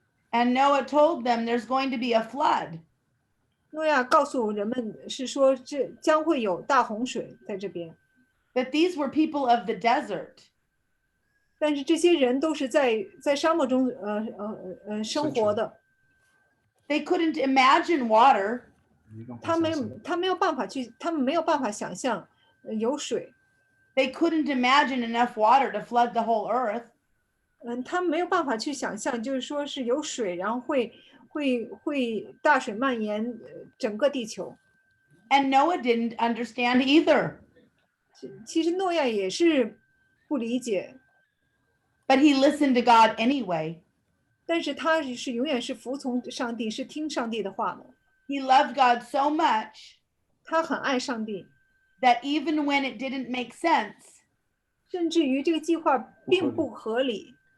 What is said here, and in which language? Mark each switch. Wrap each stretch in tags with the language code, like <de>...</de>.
<en>And Noah told them there's going to be a flood.</en> <zh>诺亚告诉人们是说这将会有大洪水在这边。</zh> <en>But these were people of the desert.</en> <zh>但是这些人都是在沙漠中生活的。</zh> <en>They couldn't imagine water.</en> <zh>他们没有办法想象有水。</zh> <en>They couldn't imagine enough water to flood the whole earth.</en> <zh>他们没有办法去想象，就是说是有水，然后会大水蔓延整个地球。</zh> <en>And Noah didn't understand either.</en> <zh>其实诺亚也是不理解。</zh> <en>But he listened to God anyway.</en> <zh>但是他是永远是服从上帝，是听上帝的话的。</zh> <en>He loved God so much.</en> <zh>他很爱上帝。</zh> <en>That even when it didn't make sense.</en> <zh>甚至于这个计划并不合理。</zh>